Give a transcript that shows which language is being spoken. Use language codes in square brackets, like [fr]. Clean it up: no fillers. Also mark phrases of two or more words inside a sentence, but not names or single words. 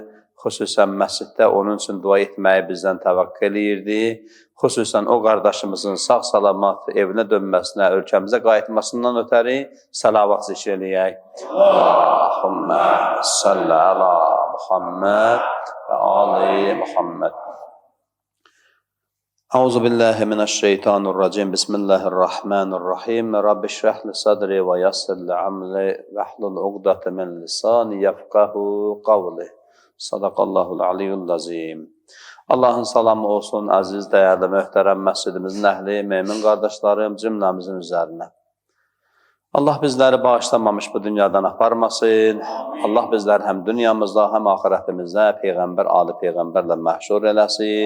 [az] Xüsusən məsciddə onun üçün dua etməyi bizdən təvəqqə eləyirdi. Xüsusən o qardaşımızın sağ-salamat evinə dönməsinə, ölkəmizə qayıtmasından ötəri salavat zikr eləyək. [ar] اللهم صل على محمد وآل محمد. أعوذ بالله من الشيطان الرجيم. بسم الله الرحمن الرحيم. رب اشرح لي صدري ويسر لي أمري واحلل عقدة من لساني يفقهوا قولي. صدق الله العلي العظيم. [az] Allahın salamı olsun əziz, dəyərli, möhtərəm məscidimizin əhli, mömin qardaşlarım, cümləmizin üzərinə. Allah bizləri bağışlamamış bu dünyadan aparmasın. Allah bizləri həm dünyamızda, həm axirətimizdə Peyğəmbər, Ali Peyğəmbərlə məhşur eləsin.